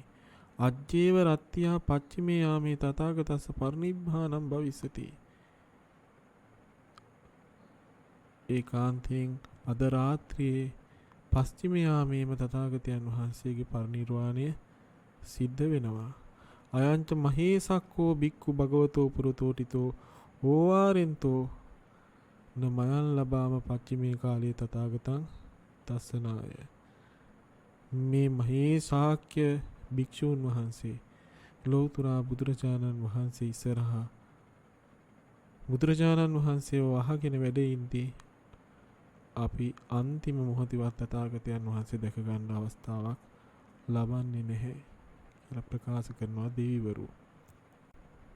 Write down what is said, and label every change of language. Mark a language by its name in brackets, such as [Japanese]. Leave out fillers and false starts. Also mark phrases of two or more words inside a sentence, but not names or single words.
[Pali] අජ්ජේව රත්ත්‍යා පච්චිමේ යාමේ තථාගතස්ස පරිනිබ්බානම් භවිස්සති. [Sinhala] ඒකාන්තයෙන් අද රාත්‍රියේ පස්චිම යාමේම තථාගතයන් වහන්සේගේ පරිනිර්වාණය සිද්ධ වෙනවා. [Pali] අයංච මහේසක්කෝ බික්ඛු භගවතෝ පුරතෝටිතෝ ඕවාරෙන්තෝ නමයන් ලබාම පච්චිමේ කාලයේ තථාගතං දස්සනාය. [Sinhala] මේ මහේසාක්‍ය භික්ෂූන් වහන්සේ ලෝතුරා බුදුරජාණන් වහන්සේ ඉස්සරහා බුදුරජාණන් වහන්සේව අහගෙන වැඩ ඉඳී අපි අන්තිම මොහොතේවත් තථාගතයන් වහන්සේ දැක ගන්න අවස්ථාවක් ලබන්නේ නැහැ කියලා ප්‍රකාශ කරනවා දෙවිවරු.